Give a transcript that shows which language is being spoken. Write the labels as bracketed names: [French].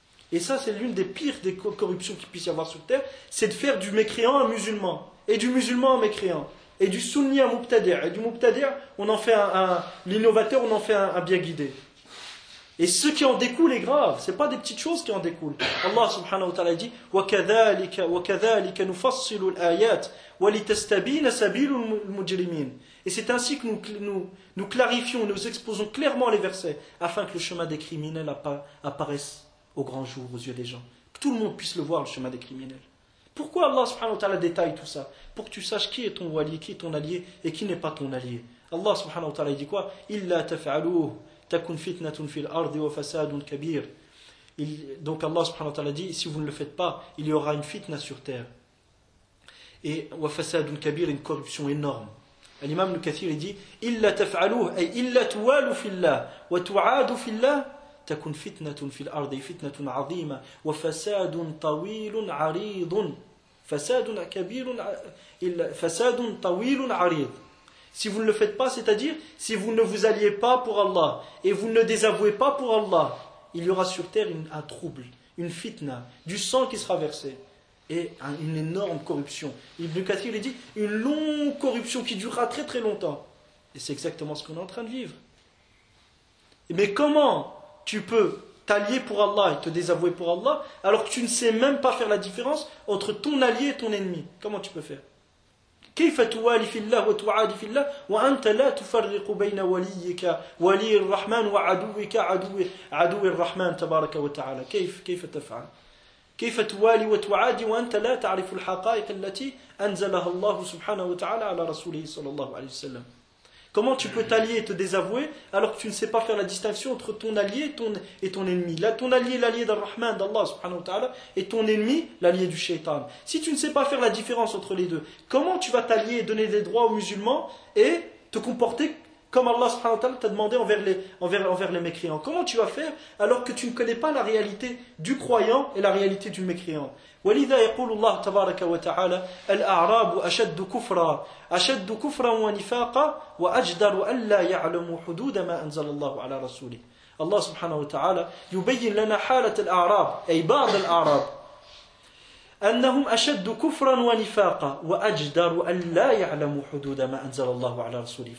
[French] Et ça, c'est l'une des pires des corruptions qu'il puisse y avoir sur terre, c'est de faire du mécréant un musulman, et du musulman un mécréant, et du sunni un moubtadir, et du moubtadir, on en fait un l'innovateur, on en fait un bien guidé. Et ce qui en découle est grave. Ce n'est pas des petites choses qui en découlent. Allah subhanahu wa ta'ala dit [Arabic] وَكَذَلِكَ نُفَصِّلُ الْآيَاتِ وَلِتَسْتَبِينَ سَبِيلُ الْمُجْرِمِينَ. [French] Et c'est ainsi que nous clarifions, nous exposons clairement les versets afin que le chemin des criminels apparaisse au grand jour aux yeux des gens. Que tout le monde puisse le voir, le chemin des criminels. Pourquoi Allah subhanahu wa ta'ala détaille tout ça? Pour que tu saches qui est ton wali, qui est ton allié et qui n'est pas ton allié. Allah subhanahu wa ta'ala dit quoi? [Arabic] إِلَّا تَفَعَلُوهُ تَكُنْ فِتْنَةٌ فِي الْأَرْضِ وَفَسَادٌ كَبِيرٌ. [French] Donc Allah subhanahu wa ta'ala dit, si vous ne le faites pas, il y aura une fitna sur terre. Et [Arabic] وَفَسَادٌ كَبِيرٌ, [French] une corruption énorme. L'imam al-Kathir dit, [Arabic] إِلَّا تَفَعَلُوهُ أي إِلَّا تُوَالُوا فِي اللَّهِ وَتُعَادُوا فِي اللَّهِ تَكُنْ فِتْنَةٌ فِي الْأَرْضِ فِتْنَةٌ عَظِيمَ وَفَسَادٌ طَوِيلٌ عَرِيضٌ فَسَادٌ كَبِيرٌ إِلَّا فَسَادٌ طَوِيلٌ عَرِيضٌ. [French] Si vous ne le faites pas, c'est-à-dire si vous ne vous alliez pas pour Allah et vous ne désavouez pas pour Allah, il y aura sur terre un trouble, une fitna, du sang qui sera versé et une énorme corruption. Ibn Kathir dit une longue corruption qui durera très très longtemps. Et c'est exactement ce qu'on est en train de vivre. Mais comment tu peux t'allier pour Allah et te désavouer pour Allah alors que tu ne sais même pas faire la différence entre ton allié et ton ennemi? Comment tu peux faire? [Arabic] كيف توالي في الله وتعادي في الله وأنت لا تفرق بين وليك ولي الرحمن وعدوك عدو الرحمن تبارك وتعالى كيف تفعل كيف توالي وتعادي وأنت لا تعرف الحقائق التي أنزلها الله سبحانه وتعالى على رسوله صلى الله عليه وسلم. [French] Comment tu peux t'allier et te désavouer alors que tu ne sais pas faire la distinction entre ton allié et ton ennemi? Là, ton allié, l'allié d'Ar-Rahman, d'Allah subhanahu wa ta'ala, et ton ennemi, l'allié du shaitan. Si tu ne sais pas faire la différence entre les deux, comment tu vas t'allier et donner des droits aux musulmans et te comporter comme Allah subhanahu wa ta'ala t'a demandé envers les mécréants? Comment tu vas faire alors que tu ne connais pas la réalité du croyant et la réalité du mécréant? [Arabic] ولذا يقول الله تبارك وتعالى الأعراب أشد كفرا أشد كفرا ونفاقا وأجدر ألا يعلموا حدود ما أنزل الله على رسوله. الله سبحانه وتعالى يبين لنا حالة الأعراب أي بعض الأعراب أنهم أشد كفرا ونفاقا وأجدر ألا يعلموا حدود ما أنزل الله على رسوله.